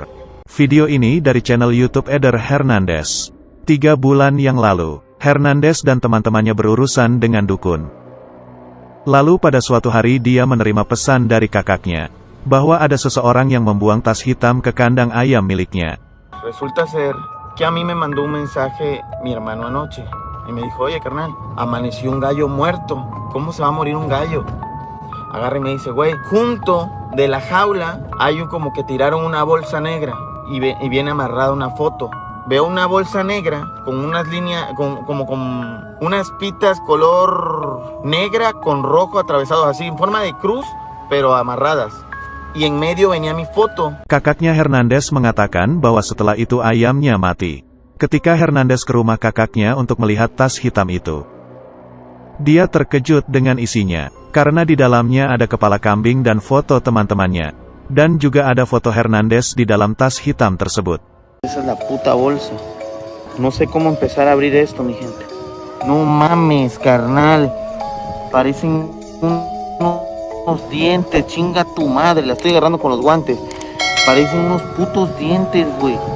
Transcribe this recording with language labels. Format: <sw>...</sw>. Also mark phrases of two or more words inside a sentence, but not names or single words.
<id>Video ini dari channel YouTube Eder Hernandez. 3 bulan yang lalu, Hernandez dan teman-temannya berurusan dengan dukun. Lalu pada suatu hari dia menerima pesan dari kakaknya, bahwa ada seseorang yang membuang tas hitam ke kandang ayam miliknya.</id> <es>Resulta ser que a mí me mandó un mensaje mi hermano anoche. Y me dijo, oye carnal, amaneció un gallo muerto. ¿Cómo se va a morir un gallo? Agarra y me dice, güey, junto de la jaula hay como que tiraron una bolsa negra y viene amarrada una foto. Veo una bolsa negra con unas líneas, como con unas pitas color negra con rojo atravesados así, en forma de cruz, pero amarradas. Y en medio venía mi foto.</es> <id>Kakaknya Hernandez mengatakan bahwa setelah itu ayamnya mati. Ketika Hernandez ke rumah kakaknya untuk melihat tas hitam itu, dia terkejut dengan isinya, karena di dalamnya ada kepala kambing dan foto teman-temannya. Dan juga ada foto Hernandez di dalam tas hitam tersebut.</id> <es>Esa es la puta bolsa. No sé cómo empezar a abrir esto, mi gente. No mames, carnal. Parecen unos dientes, chinga tu madre. La estoy agarrando con los guantes. Parecen unos putos dientes, güey.</es>